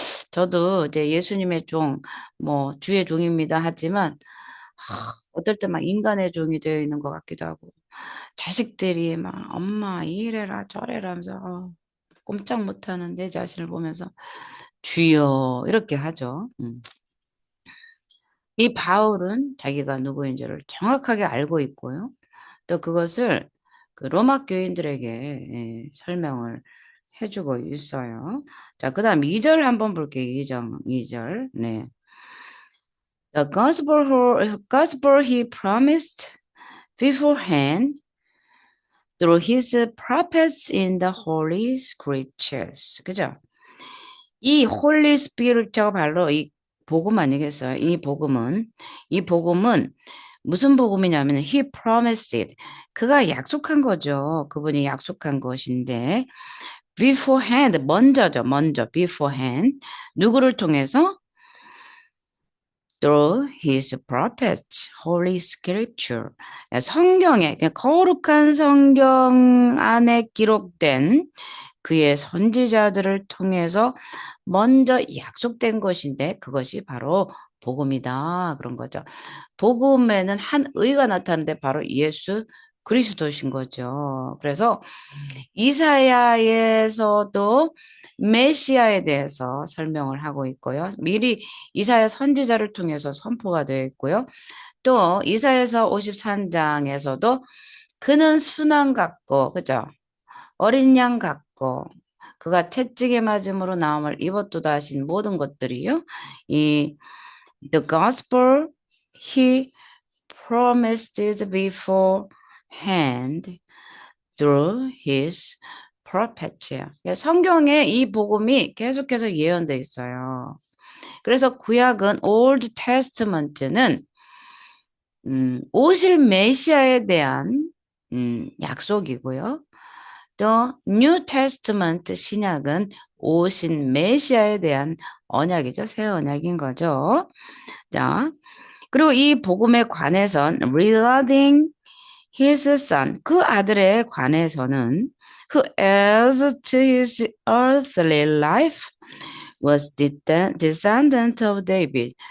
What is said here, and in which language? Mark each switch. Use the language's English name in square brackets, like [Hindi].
[Korean] 저도 이제 예수님의 종, 뭐 주의 종입니다 하지만 어떨 때 막 인간의 종이 되어 있는 것 같기도 하고 자식들이 막 엄마 이래라 저래라 하면서 꼼짝 못하는 내 자신을 보면서 주여 이렇게 하죠. 이 바울은 자기가 누구인지를 정확하게 알고 있고요. 또 그것을 그 로마 교인들에게 설명을 해주고 있어요. 자, 그 다음 2절 한번 볼게요. 2절. 네. [English] The gospel he promised beforehand through his prophets in the holy scriptures. [Korean] 그죠? 이 홀리 스피릿가 바로 이 복음 아니겠어요? 이 복음은 무슨 복음이냐면 [English] he promised it. [Korean] 그가 약속한 거죠. 그분이 약속한 것인데 beforehand 먼저죠. 먼저 [English] beforehand [Korean] 누구를 통해서 [English] through his prophets, holy scripture. [Korean] 성경에 거룩한 성경 안에 기록된 그의 선지자들을 통해서 먼저 약속된 것인데 그것이 바로 복음이다. 그런 거죠. 복음에는 한 의가 나타나는데 바로 예수 그리스도신 거죠. 그래서 이사야에서도 메시아에 대해서 설명을 하고 있고요. 미리 이사야 선지자를 통해서 선포가 되어 있고요. 또 이사야서 53장에서도 그는 순환 같고 그죠? 어린 양 같고 그가 채찍에 맞음으로 나음을 입었도다 하신 모든 것들이요. [English] 이 The gospel he promised beforehand through his prophets. [Korean] 성경에 이 복음이 계속해서 예언되어 있어요. 그래서 구약은 Old Testament는 오실 메시아에 대한 약속이고요. 또 New Testament 신약은 오신 메시아에 대한 언약이죠. 새 언약인 거죠. 자, 그리고 이 복음에 관해선 [English] regarding his son, [Korean] 그 아들에 관해서는 [English] who heirs to his earthly life was descendant of David.